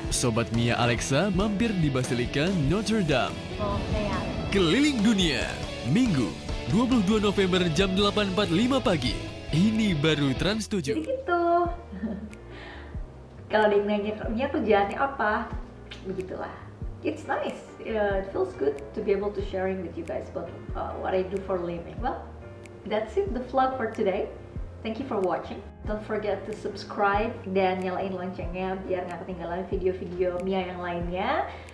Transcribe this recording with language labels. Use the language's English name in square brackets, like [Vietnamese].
[Indonesian] Sobat Mia Alexa mampir di Basilika Notre Dame. Keliling Dunia, Minggu 22 November jam 8.45 pagi. Ini baru Trans7. Jadi gitu. Kalau ada yang nanya, Mia kerjaannya apa? Begitulah. [English] It's nice. It feels good to be able to sharing with you guys about what I do for a living. Well, that's it, the vlog for today. Thank you for watching. Don't forget to subscribe [Indonesian] dan nyalain loncengnya biar nggak ketinggalan video-video Mia yang lainnya.